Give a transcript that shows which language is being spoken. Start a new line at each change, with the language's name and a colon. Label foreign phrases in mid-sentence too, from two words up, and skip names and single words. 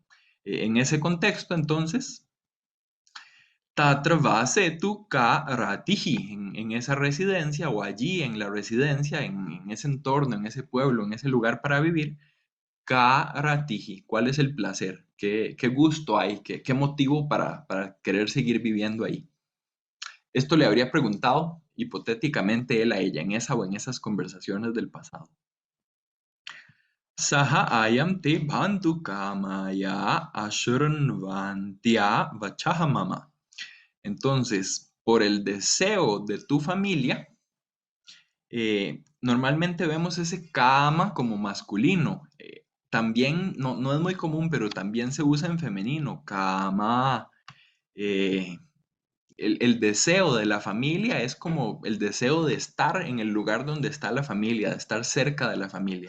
Spanish: En ese contexto, entonces,
Sanskrit: तत्र वसेतु का रतिः,
Spanish: en esa residencia o allí en la residencia, en ese entorno, en ese pueblo, en ese lugar para vivir,
Sanskrit: का रतिः,
Spanish: ¿cuál es el placer? ¿Qué gusto hay? ¿Qué motivo para querer seguir viviendo ahí? Esto le habría preguntado hipotéticamente él a ella en esa o en esas conversaciones del pasado.
Sanskrit: सह अयं ते भन्तु कामया अशृण्वन्त्या वचहमम.
Spanish: Entonces, por el deseo de tu familia, normalmente vemos ese kama como masculino. También, no es muy común, pero también se usa en femenino. Kama, eh, el deseo de la familia es como el deseo de estar en el lugar donde está la familia, de estar cerca de la familia.